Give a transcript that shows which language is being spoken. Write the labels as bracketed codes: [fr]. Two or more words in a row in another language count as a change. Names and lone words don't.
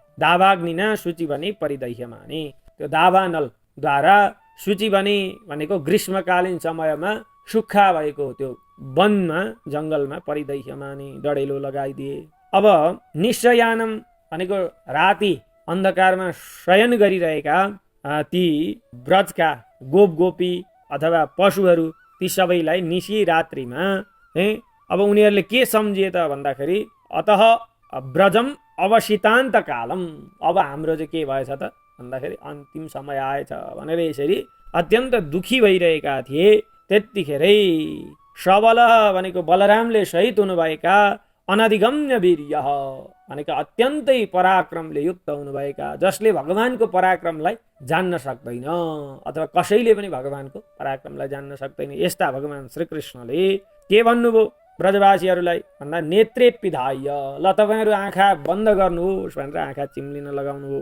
[sa] दावाग्निना सूची [ne] भने परिदह्यमाने। त्यो दावानलद्वारा सूची भनेको ग्रीष्मकालीन समयमा सुक्खा भएको त्यो वनमा जङ्गलमा परिदह्यमाने डढेलो लगाइदिए। अब निश्चयानम भनेको राति अन्धकारमा शयन गरिरहेका ती ब्रजका गोप गोपी अथवा पशुहरू, ती सबैलाई निशी रात्रिमा अब उनीहरूले के सम्झिए त भन्दाखेरि [sa] अतः ब्रजम अवसितान्त कालम, [ne] अब हाम्रो चाहिँ के भएछ त भन्दाखेरि अन्तिम समय आएछ भनेर यसरी अत्यन्त दुखी भइरहेका थिए। त्यतिखेरै सबल भनेको बलरामले सहित हुनुभएका अनधिगम्य वीर्य भनेको अत्यन्तै पराक्रमले युक्त हुनुभएका, जसले भगवानको पराक्रमलाई जान्न सक्दैन अथवा कसैले पनि भगवानको पराक्रमलाई जान्न सक्दैन, यस्ता भगवान श्रीकृष्णले के भन्नुभयो ब्रजवासीहरूलाई भन्दा [sa] नेत्रे पिधाय, [ne] ल तपाईँहरू आँखा बन्द गर्नुहोस् भनेर आँखा चिम्लिन लगाउनुभयो।